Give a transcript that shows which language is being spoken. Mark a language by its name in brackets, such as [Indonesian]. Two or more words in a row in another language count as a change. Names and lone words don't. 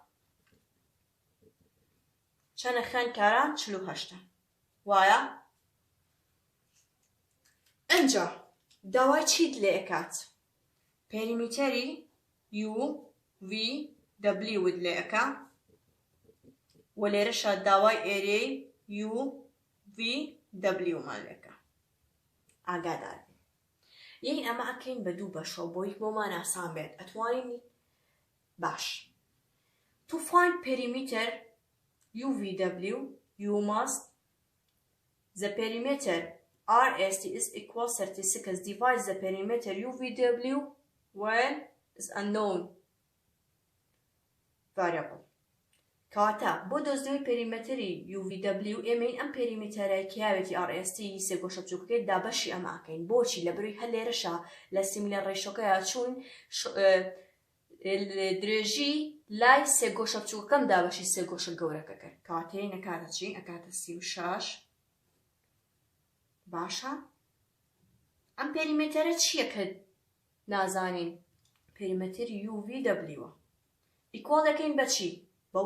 [Central Kurdish] چەنە خوێندکاران 48 وایە ئەنجا داوای چیت لێ ئەکات پێریمێتەری UVW لێ ئەکا و لێرەشە داوای ئێرەی UVW مان لێ ئەکا ئاگادار بین یەکین ئەمە ئەکەین بە دوو بەشەوە بۆی بۆمان ئاسان بێت ئەتوانین باش [English] to find perimeter UVW you must the perimeter RST is equal 36 divides the perimeter UVW when is unknown [Central Kurdish] variable کەواتە بۆ دۆزنەوەی پێریمێتەری UVW ئێمەین ئەم پێریمێتەرە کیاوێتی RST سێ گۆشە بچووکەکەی دابەشی ئەمە ئەکەین بۆچی لەبەروی هەر لێرەشە لە سیمیلەر ڕێشۆکەیە چوون درێژی لای سێ گۆشە بچووکەکەم دابەشی سێ گۆشە گەورەکە کرد کەواتەیە نەکاتە چی ئەکاتە 36 باشە ئەم پێریمێتەرە چییە کە نازانین پێریمێتەری UVW ئیکۆڵ دەکەین بە چی بەو